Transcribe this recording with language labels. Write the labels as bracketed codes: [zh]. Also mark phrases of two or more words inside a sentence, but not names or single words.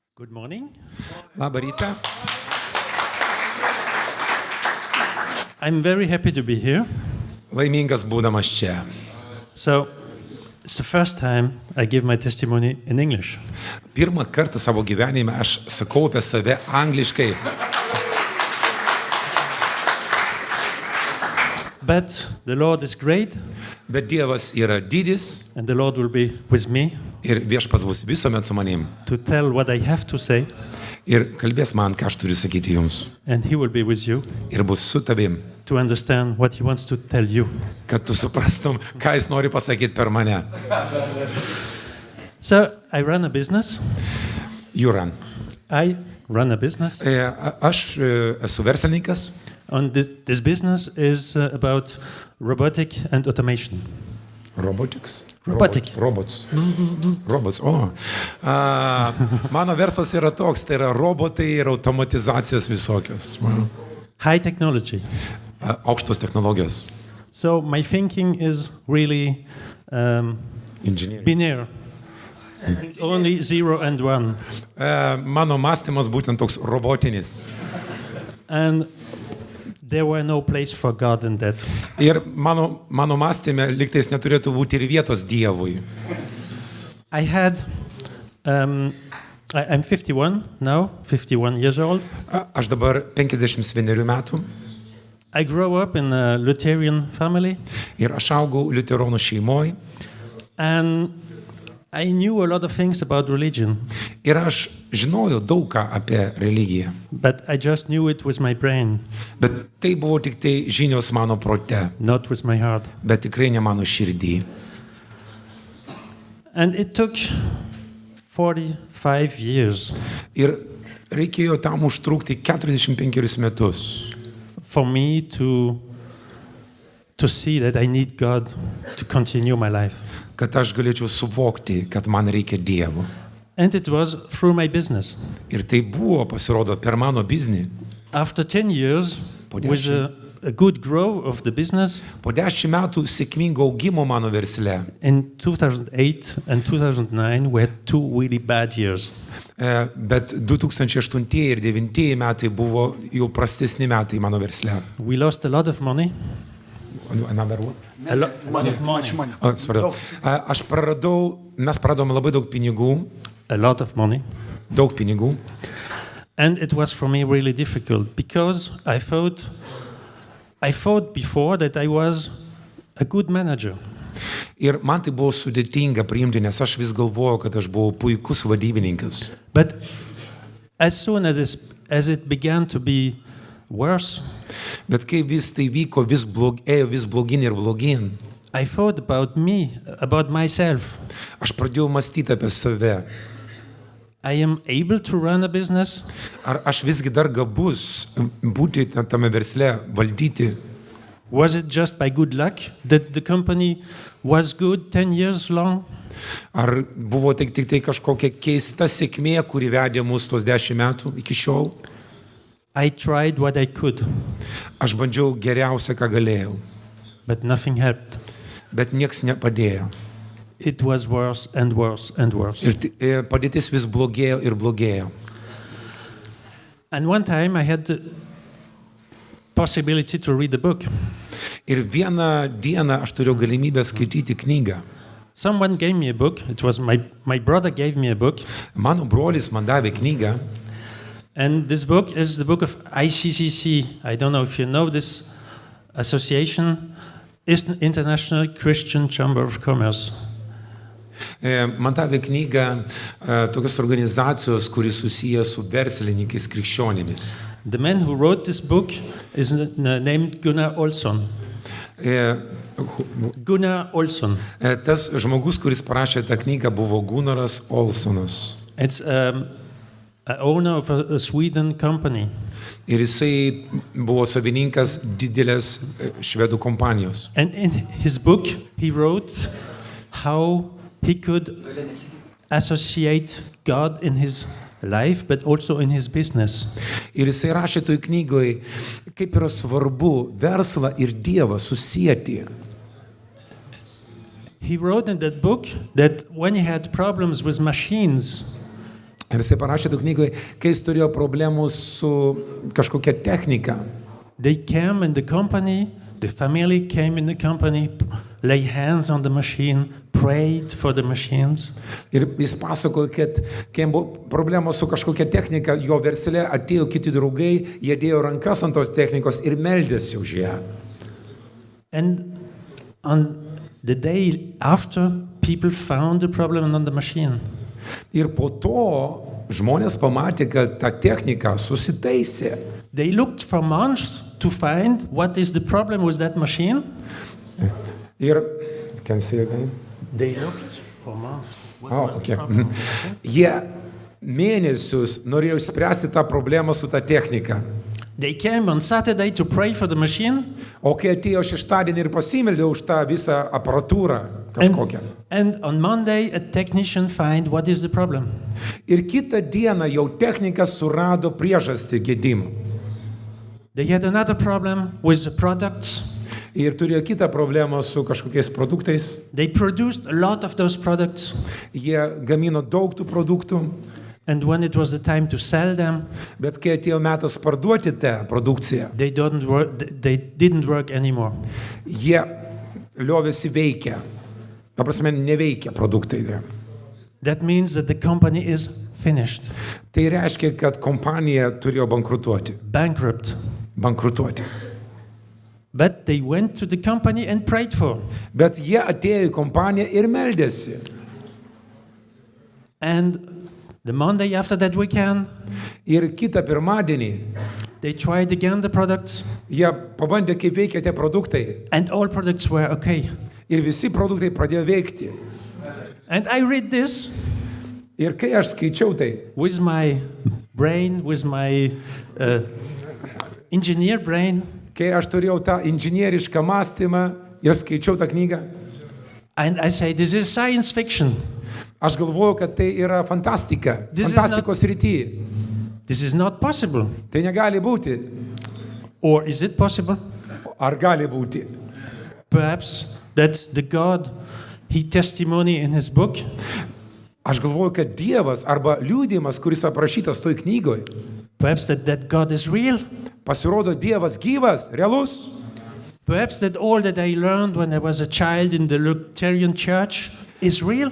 [en] Good morning. [lt] Labą rytą. [en] I'm very happy to be here. [lt] Laimingas būdamas čia. [en] So, it's the first time I give my testimony in English. [lt] Pirmą kartą savo gyvenime aš sakau apie save angliškai. [en] But the Lord is great, [lt] Bet Dievas yra didis [en] and the Lord will be with me [lt] ir viešpats bus visuomet su manim. [en] to tell what I have to say, [lt] Ir kalbės man, ką aš turiu sakyti jums. [en] and He will be with you [lt] Ir bus su tavim, [en] to understand what He wants to tell you. [lt] kad tu suprastum, ką jis nori pasakyti per mane. [en] So, I run a business. Jūran. I run a business. [lt] Aš esu verslininkas. [en] And this business is about robotic and automation. Robotics? Robotic. Robots. Robots, [lt] o. Mano verslas yra toks, tai yra robotai ir automatizacijos visokios. [en] High technology. [lt] Aukštos technologijos. [en] So my thinking is really [lt] Inžinieriai. [en] binary. Only 0 and 1. [lt] Mano mąstymas būtent toks robotinis. [en] And there were no place for God in that. [lt] Ir mano mąstyme liktais neturėtų būti ir vietos Dievui. [en] I had, I'm 51 now, 51 years old. [lt] Aš dabar 51 metų [en] I grew up in a Lutheran family, [lt] ir aš augau liuteronų šeimoje. [en] and I knew a lot of things about religion, [lt] Ir aš žinojau daug ką apie religiją. [en] but I just knew it with my brain, [lt] Bet tai buvo tik tai žinios mano prote, [en] not with my heart. [lt] bet tikrai ne mano širdį. [en] And it took 45 years [lt] Ir reikėjo tam užtrukti 45 metus, [en] for me to see that I need God to continue my life. [lt] kad aš galėčiau suvokti, kad man reikia Dievo. [en] And it was through my business. [lt] Ir tai buvo, pasirodo, per mano biznį. [en] After 10 years, [lt] Po [en] with 10. a good growth of the business, [lt] Po 10 metų sėkmingo augimo mano versle, [en] in 2008 and 2009, we had 2 really bad years. [lt] bet 2008 ir 2009 metai buvo jau prastesni metai mano versle. [en] We lost a lot of money. Another one? A lot of money. [lt] Mes praradome labai daug pinigų, [en] A lot of money. [lt] daug pinigų. [en] And it was for me really difficult because I thought before that I was a good manager. [lt] Ir man tai buvo sudėtinga priimti, nes aš vis galvojau, kad aš buvau puikus vadybininkas. [en] But as soon as it began to be worse, [lt] Bet kai vis tai vyko, ėjo vis blogin ir blogin, [en] I thought about me, about myself. [lt] aš pradėjau mąstyti apie save. [en] I am able to run a business. [lt] Ar aš visgi dar gabus būti tame versle, valdyti? [en] Was it just by good luck that the company was good 10 years long? [lt] Ar buvo tik tai kažkokia keista sėkmė, kuri vedė mus tos 10 metų iki šiol? [en] I tried what I could, [lt] Aš bandžiau geriausia, ką galėjau, [en] but nothing helped. [lt] bet nieks nepadėjo. [en] It was worse and worse and worse. [lt] Ir padėtis vis blogėjo ir blogėjo. [en] And one time I had the possibility to read a book. [lt] Ir vieną dieną aš turėjau galimybę skaityti knygą. [en] Someone gave me a book. It was my brother gave me a book. [lt] Mano brolis man davė knygą. [en] And this book is the book of ICCC. I don't know if you know this association. It's an International Christian Chamber of Commerce. [lt] Man davė knygą tokios organizacijos, kuris susijęs su verslininkais krikščionimis. [en] The man who wrote this book is named Gunnar Olsson. Gunnar Olsson. [lt] Tas žmogus, kuris parašė tą knygą, buvo Gunnaras Olsonas. [en] It's an owner of a Sweden company. [lt] Ir jisai buvo savininkas didelės švedų kompanijos. [en] And in his book, he wrote how he could associate God in his life, but also in his business. [lt] Ir jisai rašė toj knygoje, kaip yra svarbu verslą ir Dievą susijęti. [en] He wrote in that book that when he had problems with machines, [lt] Ir jisai parašė tų knygoj, kai jis turėjo problemų su kažkokia technika. [en] They came in the company, the family came in the company, lay hands on the machine, prayed for the machines. [lt] Ir jis pasakojo, kad kai buvo problemos su kažkokia technika, jo versle atėjo kiti draugai, jie dėjo rankas ant tos technikos ir meldėsi už ją. [en] And on the day after, people found the problem on the machine. [lt] Ir po to žmonės pamatė, kad ta technika susitaisė. [en] They looked for months to find what is the problem with that machine. Ir, can you say again? They looked for months. What was Okay. the problem with the machine? [lt] Jie mėnesius norėjo išspręsti tą problemą su ta technika. [en] They came on Saturday to pray for the machine. [lt] O kai atėjo šeštadienį ir pasimeldė už tą visą aparatūrą kažkokią. [en] And on Monday, a technician find what is the problem. [lt] Ir kitą dieną jau technikas surado priežastį gedimo. [en] They had another problem with the products. [lt] Ir turėjo kitą problemą su kažkokiais produktais. [en] They produced a lot of those products. [lt] Jie gamino daug tų produktų, [en] And when it was the time to sell them, [lt] bet kai atėjo metas parduoti tą produkciją, [en] they didn't work anymore. [lt] jie liovėsi veikia. Ta prasme, neveikia produktai. [en] That means that the company is finished, [lt] Tai reiškia, kad kompanija turėjo [en] bankrupt. [lt] bankrutuoti. [en] But they went to the company and prayed for. [lt] Bet jie atėjo į kompaniją ir meldėsi. [en] And the Monday after that weekend, [lt] Ir kitą pirmadienį [en] they tried again the products, [lt] jie pabandė, kaip veikia tie produktai. [en] and all products were okay. [lt] Ir visi produktai pradėjo veikti. [en] And I read this [lt] Ir kai aš skaičiau tai, [en] with my brain, with my engineer brain, [lt] kai aš turėjau tą inžinierišką mąstymą ir skaičiau tą knygą, [en] and I say, this is science fiction. [lt] aš galvojau, kad tai yra fantastika, [en] This is [lt] fantastikos rytyje. [en] This is not possible. [lt] Tai negali būti. [en] Or is it possible? [lt] Ar gali būti? [en] Perhaps that the God, he testimony in his book, [lt] Aš galvoju, kad Dievas arba liudijimas, kuris aprašytas toj knygoj, [en] perhaps that God is real. [lt] pasirodo Dievas gyvas, realus. [en] Perhaps that all that I learned when I was a child in the Lutheran church is real.